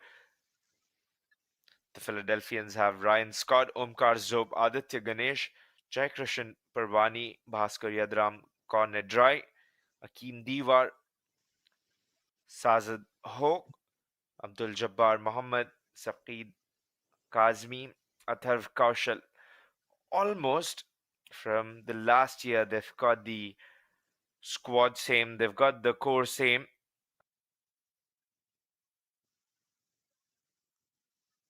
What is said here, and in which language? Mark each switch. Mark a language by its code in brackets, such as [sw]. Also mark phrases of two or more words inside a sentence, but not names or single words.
[en] The Philadelphians have Ryan Scott, Omkar Zob, Aditya Ganesh, Jai Krishan Parvani, Bhaskar Yadram, Cornet Dry, Akeem Diwar, Sajid Hoque, Abdul Jabbar Mohammed, Saqid Kazmi, Atharv Kaushal. Almost from the last year, they've got the squad same, they've got the core same.